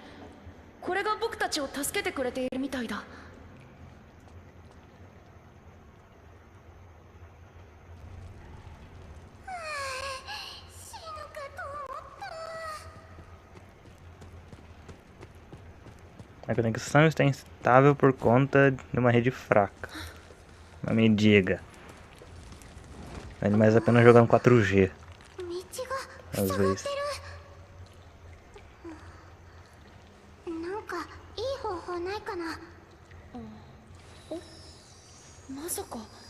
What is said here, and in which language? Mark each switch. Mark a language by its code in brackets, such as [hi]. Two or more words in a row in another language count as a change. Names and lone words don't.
[ja] これが僕たちを助けてくれているみたいだ。死ぬかと思った。 [pt] A conexão está instável por conta de uma rede fraca. Não me diga. Vale mais a pena jogar no 4G. [ja] 道が [pt] às [ja] 塞がっ [pt] vezes. [ja] てる。なんかいい方法ないかな。まさか。